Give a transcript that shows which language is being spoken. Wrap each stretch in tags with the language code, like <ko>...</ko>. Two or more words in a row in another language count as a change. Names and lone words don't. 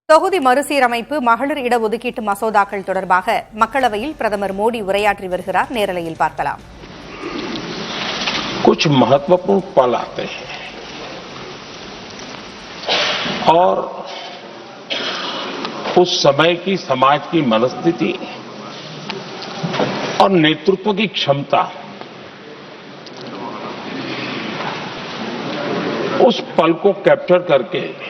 <ta>தொகுதி மறுசீரமைப்பு மகளிர் இடஒதுக்கீட்டு மசோதாக்கள் தொடர்பாக மக்களவையில் பிரதமர் மோடி உரையாற்றி வருகிறார். நேரலையில் பார்க்கலாம்.</ta> <hi>कुछ महत्वपूर्ण पल आते हैं और उस समय की समाज की मनस्थिति और नेतृत्व की क्षमता उस पल को कैप्चर करके</hi>